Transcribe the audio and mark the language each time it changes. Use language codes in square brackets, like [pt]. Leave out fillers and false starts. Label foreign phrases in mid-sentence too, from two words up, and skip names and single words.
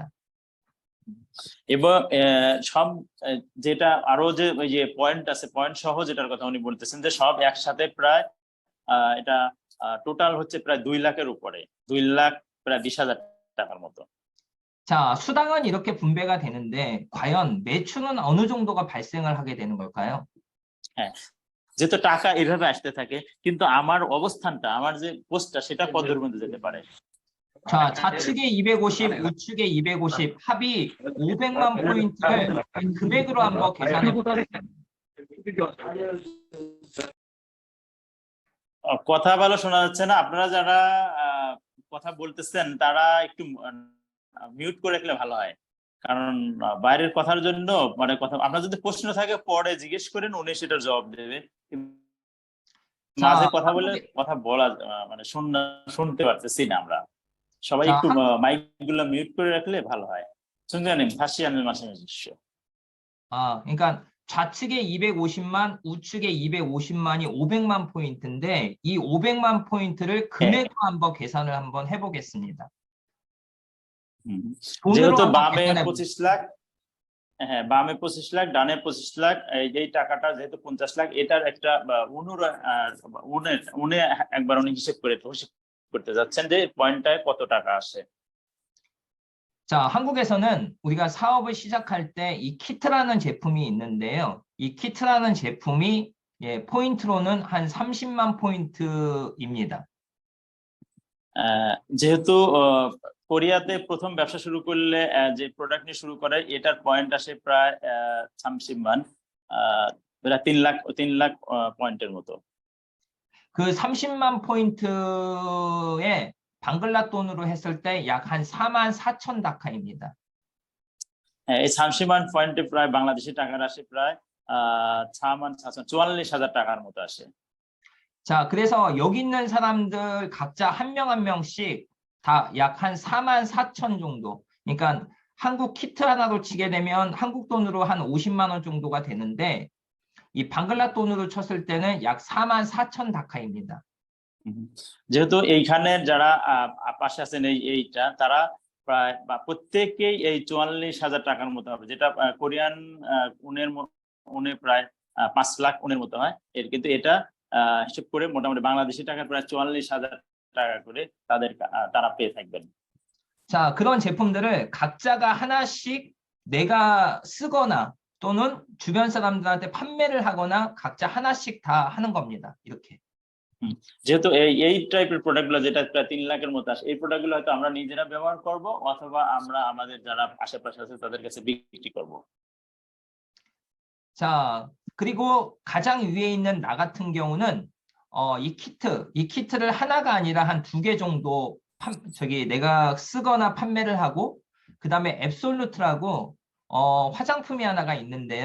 [bn] এবং সব যেটা আরো যে ওই যে পয়েন্ট আছে, পয়েন্ট সহ যেটার কথা উনি বলতেছেন যে সব একসাথে প্রায় এটা টোটাল হচ্ছে প্রায় 2 লাখের উপরে, 2 লাখ প্রায় 20,000 টাকার মতো। [ko] 자, 수당은 이렇게 분배가 되는데 과연 매출은 어느 정도가 발생을 하게 되는 걸까요? [bn] হ্যাঁ, যেহেতু টাকা এইভাবে আসতে থাকে, কিন্তু আমার অবস্থানটা, আমার যে পোস্টটা সেটা কতদূর পর্যন্ত যেতে পারে? [ko] 자, 좌측에 250, 우측에 250, 합이 500만 포인트를 금액으로 한번 계산해 보겠습니다. [bn] কথা ভালো শোনা যাচ্ছে না। আপনারা যারা কথা বলতেছেন তারা একটু মিউট করে রাখলে ভালো হয়, কারণ বাইরের কথার জন্য মানে কথা, আপনার যদি প্রশ্ন থাকে পরে জিজ্ঞেস করেন, উনি সেটার জবাব দেবে। মাঝে কথা বলে কথা বলা মানে শুনতে পারতেছি না আমরা। সবাই একটু মাইক গুলো মিউট করে রাখলে ভালো হয়। [ko] 순자님 다시 한번 말씀해 주십시오. 그러니까 좌측에 250만, 우측에 250만이 500만 포인트인데 이 500만 포인트를 금액으로 한번 계산을 한번 해보겠습니다. [bn] যেহেতু বামে 25 লাখ, হ্যাঁ বামে 25 লাখ, ডানে 25 লাখ, এই টাকাটা যেহেতু 50 লাখ, এটার একটা উনি একবার উনি হিসেব করতে যাচ্ছেন যে পয়েন্টটায় কত টাকা আসে। [ko] 자, 한국에서는 우리가 사업을 시작할 때 이 키트라는 제품이 있는데요. 이 키트라는 제품이 포인트로는 한 30만 포인트입니다. [bn] যেহেতু কোরিয়াতে প্রথম ব্যবসা শুরু করলে যে প্রোডাক্ট নিয়ে শুরু করে, এটার পয়েন্ট আসে প্রায় 30만, প্রায় 3 লাখ পয়েন্টের মতো। [ko] 그 30만 포인트에 방글라 돈으로 했을 때 약 한 44,000 다카입니다. [bn] এই 30만 পয়েন্টে প্রায় বাংলাদেশি টাকার আসে প্রায় 44,000 টাকার মতো আসে। [ko] 자, 그래서 여기 있는 사람들 각자 한 명 한 명씩 다 약 한 44,000 정도. 그러니까 한국 키트 하나로 치게 되면 한국 돈으로 한 50만 원 정도가 되는데 이 방글라 돈으로 쳤을 때는 약 44,000 다카입니다. [bn] যেহেতু এইখানে যারা পাশে আছেন এইটা তারা প্রায় প্রত্যেকেই এই 44,000 টাকার মতো হবে, যেটা কোরিয়ান উনে প্রায় 5 লাখ উনের মতো হয়। কিন্তু এটা হিসেব করে মোটামুটি বাংলাদেশি টাকা প্রায় 44,000 টাকা করে তারা পেয়ে থাকবেন। [ko] 자, 그런 제품들을 각자가 하나씩 내가 쓰거나 또는 주변 사람들한테 판매를 하거나 각자 하나씩 다 하는 겁니다. 이렇게. [bn] যেহেতু এই টাইপের প্রোডাক্টগুলো যেটা প্রায় 3 লাখের মতো আসে, এই প্রোডাক্টগুলো হয়তো আমরা নিজেরা ব্যবহার করব অথবা আমরা আমাদের যারা আশেপাশে আছে তাদের কাছে বিক্রি করব। [ko] 자, 그리고 가장 위에 있는 나 같은 경우는 이 키트를 하나가 아니라 한 2개 정도 내가 쓰거나 판매를 하고, 그다음에 앱솔루트라고 화장품이 하나가 있는데요.